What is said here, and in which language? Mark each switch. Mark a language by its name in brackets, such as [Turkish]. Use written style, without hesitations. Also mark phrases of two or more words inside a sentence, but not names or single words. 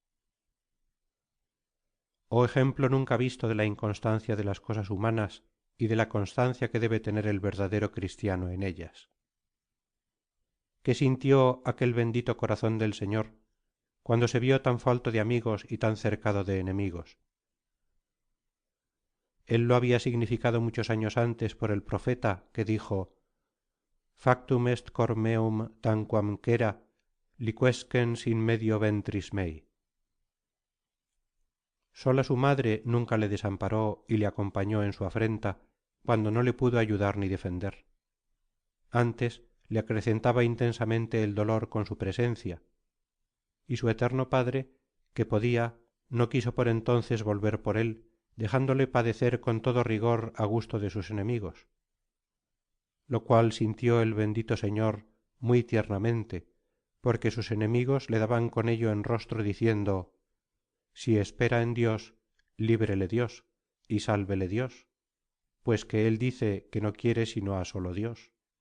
[Spanish] Oh ejemplo nunca visto de la inconstancia de las cosas humanas y de la constancia que debe tener el verdadero cristiano en ellas. ¿Qué sintió aquel bendito corazón del Señor cuando se vio tan falto de amigos y tan cercado de enemigos? Él lo había significado muchos años antes por el profeta que dijo: [Latin] Factum est cor meum tanquam quera, liquescens in medio ventris mei. [Spanish] Sola su madre nunca le desamparó y le acompañó en su afrenta, cuando no le pudo ayudar ni defender. Antes le acrecentaba intensamente el dolor con su presencia, y su eterno Padre, que podía, no quiso por entonces volver por él, dejándole padecer con todo rigor a gusto de sus enemigos, lo cual sintió el bendito Señor muy tiernamente, porque sus enemigos le daban con ello en rostro diciendo: si espera en Dios, líbrele Dios, y sálvele Dios, pues que él dice que no quiere sino a solo Dios.